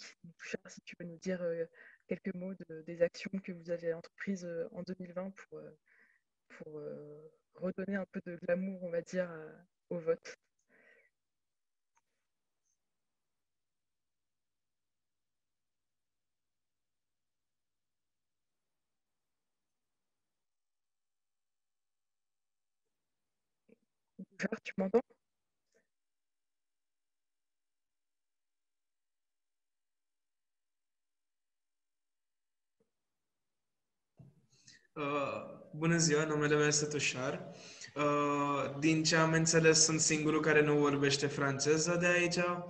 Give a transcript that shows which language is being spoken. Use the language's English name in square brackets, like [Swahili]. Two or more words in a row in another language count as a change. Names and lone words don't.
[French] Touchard, si tu peux nous dire quelques mots des actions que vous avez entreprises en 2020 pour redonner un peu de glamour, on va dire, au vote. Bouchard, tu m'entends? [Romanian] Bună ziua, numele meu este Tușar. Din ce am înțeles, sunt singurul care nu vorbește franceză de aici.